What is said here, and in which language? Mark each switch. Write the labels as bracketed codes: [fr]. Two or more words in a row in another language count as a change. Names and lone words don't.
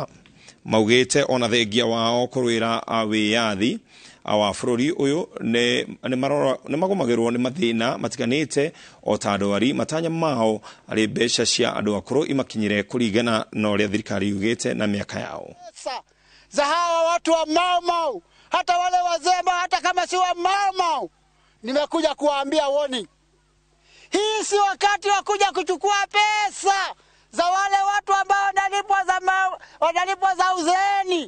[ki] Maugite ona thengia wao kurwira wiyathi wa bũrũri ũyũ nĩ magomagĩrwo nĩ mathĩna matiganĩte o ta ndwari matanya mao arĩ mbeca cia andũ akũrũ imakinyire kũringana na ũrĩa thirikari yugĩte na mĩaka yao. [sw] Za hawa watu wa Mau Mau, hata wale wazee, hata kama si wa Mau Mau, nimekuja kuwaambia warning. Hii si wakati wa kuja kuchukua pesa za wale watu ambao wanalipwa za uzeeni.